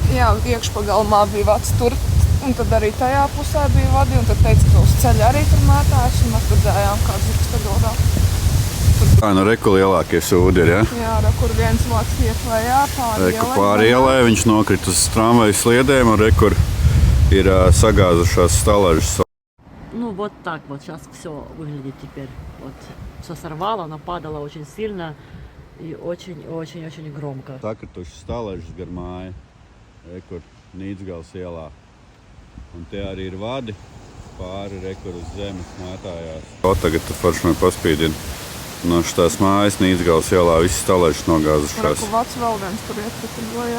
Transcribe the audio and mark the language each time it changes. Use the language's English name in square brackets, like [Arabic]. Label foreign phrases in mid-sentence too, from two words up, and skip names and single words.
[Latvian] Jā, iekšpagalmā bija vats tur, un tad arī tajā pusē bija vadi, un tad teica, ka uz ceļa arī tur mētājās, un mēs redzējām, kā dzirksteļodā. Tā, nu reku lielākie sūdi ir, ja? Jā, kur viens vats iet lejā pāri Reku pāri ielai, viņš nokrit uz tramvaju sliedēm, un rekur ir sagāzušās stalažas. [Russian] Ну вот так вот сейчас все выглядит теперь. Вот все сорвало, оно падало очень сильно и очень-очень-очень громко. [Latvian] Sakrituši stalažas gar māju, rekur Nīcgales ielā. Un te arī ir vadi, pāri rekur uz zemes mētājās. Tagad tu forši man paspīdini. No šitās mājas Nīcgales ielā visas stalažas nogāzušās. Reku vats vēl viens tur iekrita lejā.